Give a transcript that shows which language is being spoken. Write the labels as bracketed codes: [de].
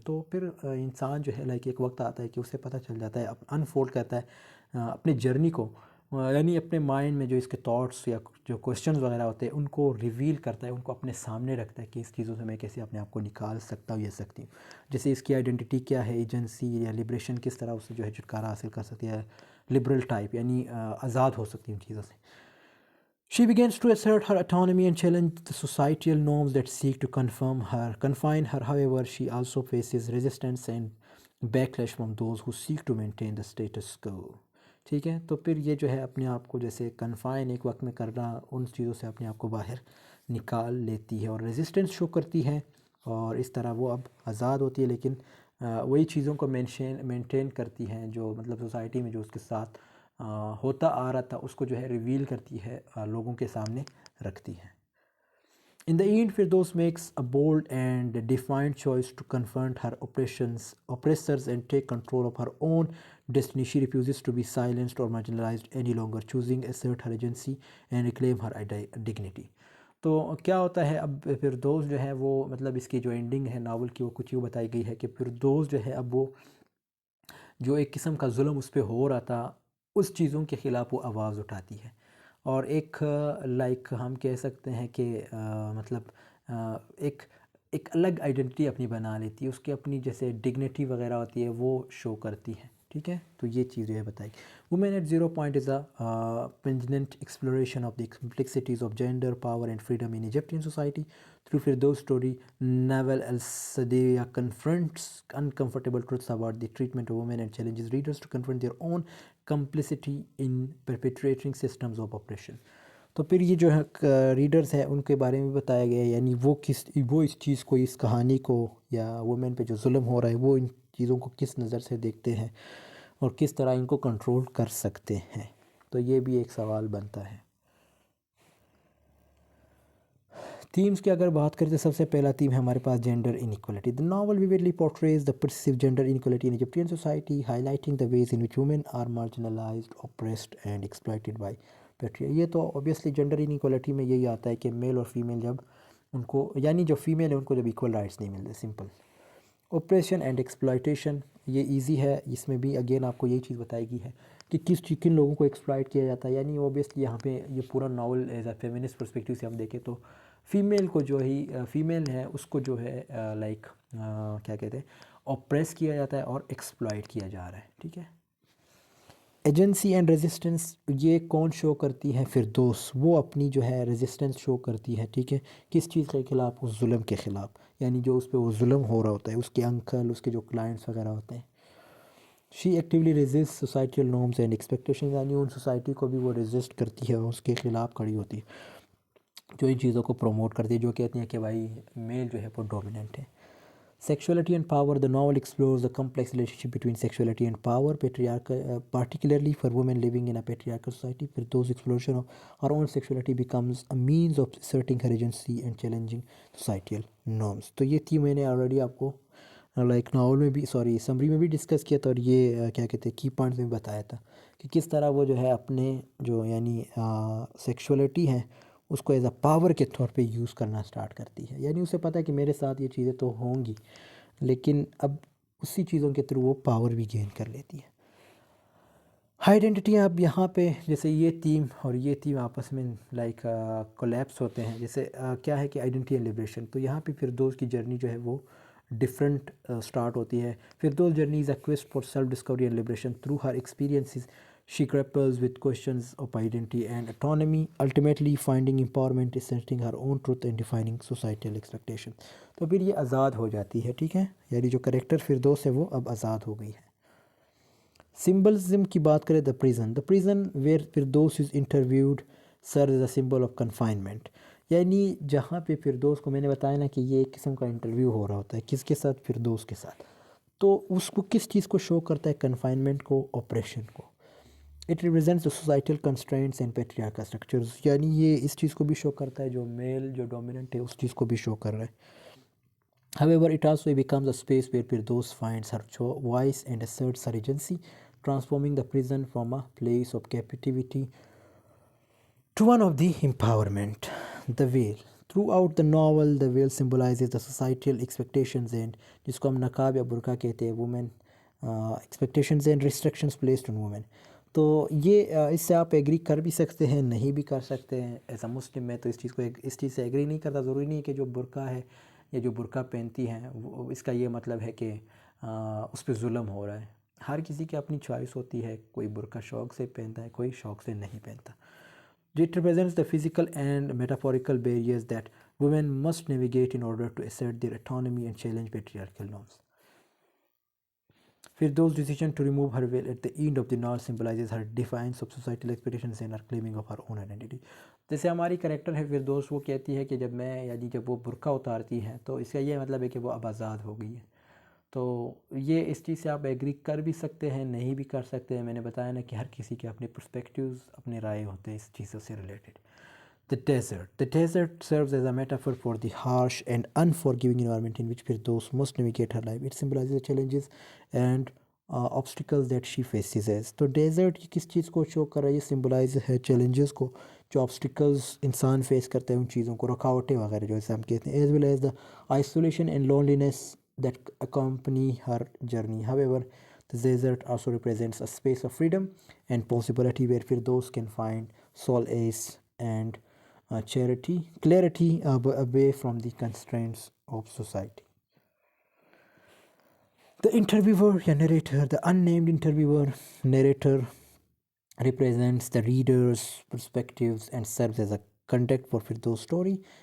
[ur] تو پھر انسان جو ہے لائک ایک وقت آتا ہے کہ اسے پتہ چل جاتا ہے، انفولڈ کرتا ہے اپنے جرنی کو، یعنی اپنے مائنڈ میں جو اس کے تھاٹس یا جو کوشچنز وغیرہ ہوتے ہیں ان کو ریویل کرتا ہے، ان کو اپنے سامنے رکھتا ہے کہ اس چیزوں سے میں کیسے اپنے آپ کو نکال سکتا ہوں یا سکتی ہوں. جیسے اس کی آئیڈینٹی کیا ہے، ایجنسی یا لبریشن کس طرح اسے جو ہے چھٹکارا حاصل کر سکتی ہے، لبرل ٹائپ یعنی آزاد ہو سکتی ہیں ان چیزوں سے. [en] She begins to assert her autonomy and challenge the societal norms that seek to confine her. However, she also faces resistance and backlash from those who seek to maintain the status quo. [ur] ٹھیک ہے. تو پھر یہ جو ہے اپنے آپ کو جیسے کنفائن ایک وقت میں کرنا، ان چیزوں سے اپنے آپ کو باہر نکال لیتی ہے اور ریزسٹنس شو کرتی ہے، اور اس طرح وہ اب آزاد ہوتی ہے، لیکن وہی چیزوں کو مینٹین کرتی ہیں جو مطلب سوسائٹی میں جو اس کے ساتھ ہوتا آ رہا تھا، اس کو جو ہے ریویل کرتی ہے، لوگوں کے سامنے رکھتی ہے. [en] In the end, Firdaus makes a bold and defiant choice to confront her oppressors and take control of her own destiny. She refuses to be silenced or marginalized any longer, choosing to assert her agency and reclaim her dignity. [ur] تو کیا ہوتا ہے اب فردوس جو ہے وہ مطلب اس کی جو اینڈنگ ہے ناول کی وہ کچھ یوں بتائی گئی ہے کہ فردوس جو ہے اب وہ جو ایک قسم کا ظلم اس پہ ہو رہا تھا، اس چیزوں کے خلاف وہ آواز اٹھاتی ہے، اور ایک لائک ہم کہہ سکتے ہیں کہ مطلب ایک الگ آئیڈینٹی اپنی بنا لیتی ہے، اس کی اپنی جیسے ڈگنیٹی وغیرہ ہوتی ہے وہ شو کرتی ہے. ٹھیک ہے، تو یہ چیز جو ہے بتائی. [en] Woman at zero point is a poignant exploration of the complexities of gender power and freedom in Egyptian society. Through Firdaus' story, Nawal al-Sadeeya confronts uncomfortable truths about the treatment of women and challenges readers to confront their own complicity in perpetuating systems of oppression. [ur] تو پھر یہ جو ہے readers ہیں ان کے بارے میں بتایا گیا ہے، یعنی وہ اس چیز کو، اس کہانی کو یا وومن پہ جو ظلم ہو رہا ہے وہ ان چیزوں کو کس نظر سے دیکھتے ہیں اور کس طرح ان کو کنٹرول کر سکتے ہیں. تو یہ بھی ایک سوال بنتا ہے. تھیمز کی اگر بات کریں تو سب سے پہلا تھیم ہے ہمارے پاس gender inequality. [en] The novel vividly portrays the perceived gender inequality in Egyptian society, highlighting the ways in which women are marginalized, oppressed and exploited by patriarchy. [ur] یہ تو obviously جینڈر انیکوالٹی میں یہی آتا ہے کہ میل اور فیمیل جب ان کو، یعنی جو فیمیل ہے ان کو جب ایکول رائٹس نہیں ملتے، سمپل. اوپریشن اینڈ ایکسپلائٹیشن، یہ ایزی ہے، اس میں بھی اگین آپ کو یہی چیز بتائی گئی ہے کہ کن لوگوں کو ایکسپلائٹ کیا جاتا ہے. یعنی اوبیسلی یہاں پہ یہ پورا novel as a feminist perspective سے ہم دیکھیں تو فیمیل کو جو ہی فیمیل ہے اس کو جو ہے لائک کیا کہتے ہیں اوپریس کیا جاتا ہے اور ایکسپلائٹ کیا جا رہا ہے. ٹھیک ہے. ایجنسی اینڈ ریزسٹنس یہ کون شو کرتی ہے؟ فردوس. وہ اپنی جو ہے ریزسٹنس شو کرتی ہے. ٹھیک ہے. کس چیز کے خلاف؟ اس ظلم کے خلاف، یعنی جو اس پہ وہ ظلم ہو رہا ہوتا ہے، اس کے انکل، اس کے جو کلائنٹس وغیرہ ہوتے ہیں. [en] she actually resist societal norms and expectation, [ur] یعنی ان سوسائٹی کو بھی وہ ریزسٹ کرتی ہے، اس کے خلاف کھڑی ہوتی ہے جو ان چیزوں کو پروموٹ کرتی ہے، جو کہتی ہیں کہ بھائی میل جو ہے وہ ڈومیننٹ ہے. [en] Sexuality and power. The novel explores the complex relationship between sexuality and power, particularly for women living in a patriarchal society. Firdaus' exploration of her own sexuality becomes a means of asserting her agency and challenging societal norms. [ur] تو یہ تھی میں نے already آپ کو like novel میں بھی summary میں بھی ڈسکس کیا تھا، اور یہ کیا کہتے ہیں کی پوائنٹس میں بتایا تھا کہ کس طرح وہ جو ہے اپنے جو یعنی سیکشولیٹی ہے اس کو ایز اے پاور کے طور پہ یوز کرنا سٹارٹ کرتی ہے. یعنی اسے پتہ ہے کہ میرے ساتھ یہ چیزیں تو ہوں گی، لیکن اب اسی چیزوں کے تھرو وہ پاور بھی گین کر لیتی ہے. آئیڈینٹی اب یہاں پہ جیسے یہ تھیم اور یہ تھیم آپس میں لائک کولیپس ہوتے ہیں. جیسے کیا ہے کہ آئیڈینٹی اینڈ لبریشن، تو یہاں پہ فردوس کی جرنی جو ہے وہ ڈفرینٹ سٹارٹ ہوتی ہے. [en] Firdaus journey is a quest for self discovery and liberation through her experiences. She grapples with questions of identity and autonomy, ultimately finding empowerment, asserting her own truth and defining societal expectations. [ur] تو پھر یہ آزاد ہو جاتی ہے. ٹھیک ہے، یعنی جو character Firdous ہے وہ اب آزاد ہو گئی ہے. سمبلزم کی بات کریں، [en] the prison where Firdaus is interviewed serves as a symbol of confinement. [ur] یعنی جہاں پہ فردوس کو میں نے بتایا نا کہ یہ ایک قسم کا انٹرویو ہو رہا ہوتا ہے، کس کے ساتھ؟ فردوس کے ساتھ. تو اس کو کس چیز کو شو کرتا ہے؟ کنفائنمنٹ کو، آپریشن کو. [en] It represents the societal constraints and patriarchal structures. [ur] یعنی یہ اس چیز کو بھی شو کرتا ہے، جو میل جو ڈومیننٹ ہے اس چیز کو بھی شو کر رہا ہے. [en] However, it also becomes a space where Firdaus finds her voice and asserts her agency, transforming the prison from a place of captivity to one of the empowerment. The veil. Throughout the novel, the veil symbolizes the societal expectations and [ur] جس کو ہم نقاب یا برقع کہتے ہیں، [en] women expectations and restrictions placed on women. [ur] تو یہ اس سے آپ ایگری کر بھی سکتے ہیں، نہیں بھی کر سکتے ہیں. ایز اے مسلم میں تو اس چیز سے ایگری نہیں کرتا. ضروری نہیں ہے کہ جو برقع ہے یا جو برقع پہنتی ہیں اس کا یہ مطلب ہے کہ اس پہ ظلم ہو رہا ہے. ہر کسی کی اپنی چوائس ہوتی ہے، کوئی برقع شوق سے پہنتا ہے، کوئی شوق سے نہیں پہنتا. [en] It represents the physical and metaphorical barriers that women must navigate in order to assert their autonomy and challenge patriarchal norms. Firdau's decision to remove her veil at the end of the novel symbolizes her defiance of societal expectations and her claiming of her own identity. [ur] جیسے ہماری character ہے فردوس، وہ کہتی ہے کہ جب میں یعنی جب وہ برقع اتارتی ہیں تو اس کا یہ مطلب ہے کہ وہ اب آزاد ہو گئی ہے. تو یہ اس چیز سے آپ ایگری کر بھی سکتے ہیں، نہیں بھی کر سکتے ہیں. میں نے بتایا نا کہ ہر کسی کے اپنے پرسپیکٹیوز، اپنے رائے ہوتے ہیں اس چیزوں سے related. [en] The desert. The desert serves as a metaphor for the harsh and unforgiving environment in which Firdaus must navigate her life. It symbolizes the challenges and obstacles that she faces as. [ur] تو desert کس چیز کو شو کر رہا ہے؟ یہ symbolise ہے challenges کو جو obstacles انسان فیس کرتا ہے، ان چیزوں کو، رکاوٹیں وغیرہ جو اسے ہم کہتے ہیں. [en] as well as the isolation and loneliness that accompany her journey. However, the desert also represents a space of freedom and possibility where Firdaus can find solace and clarity away from the constraints of society. The interviewer, یا narrator, the unnamed interviewer narrator represents the reader's perspectives and serves as a conduct for Firdaus' story.